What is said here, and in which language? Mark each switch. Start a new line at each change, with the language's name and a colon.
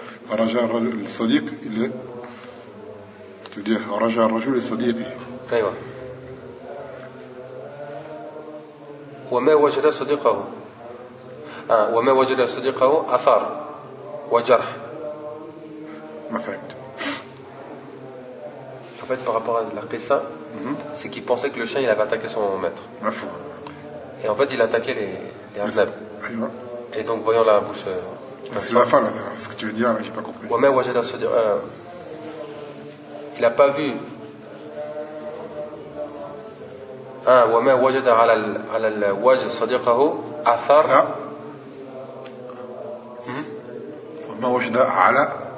Arabic: رجع الرجل الصديق إلى رجع الرجل لصديقه أيوة وما وجد صديقه وما وجد صديقه أثر وجرح ما فهمت
French: en fait par rapport à la قصة c'est qu'il pensait que le chien il avait attaqué son maître
Arabic: ما فهمت
French: et en fait il attaquait les arnabes et donc voyant la bouche c'est la fin là ce que tu veux dire j'ai pas compris
Arabic: وما وجد صديقه
French: il a pas vu
Arabic: وما وجد على ال على الوجه صديقه أثر. وما وجد على